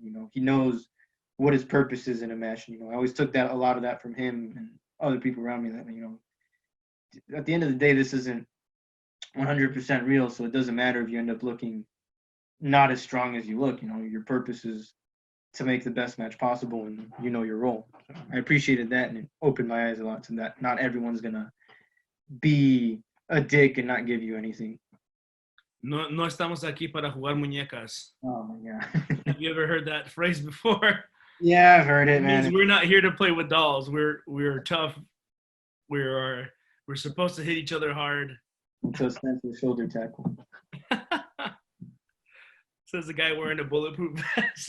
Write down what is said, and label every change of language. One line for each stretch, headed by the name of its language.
English: And, he knows what his purpose is in a match. I always took a lot of that from him and other people around me that, at the end of the day, this isn't 100% real. So it doesn't matter if you end up looking not as strong as you look. Your purpose is to make the best match possible, and your role. So I appreciated that, and it opened my eyes a lot to that. Not everyone's going to be a dick and not give you anything.
Spanish: No estamos aquí para jugar muñecas.
English: Oh my God. Have you ever heard that phrase before? Yeah, I've heard it, man. Means we're not here to play with dolls. We're tough. We're supposed to hit each other hard. So it's meant for shoulder tackle. Says the guy wearing a bulletproof vest.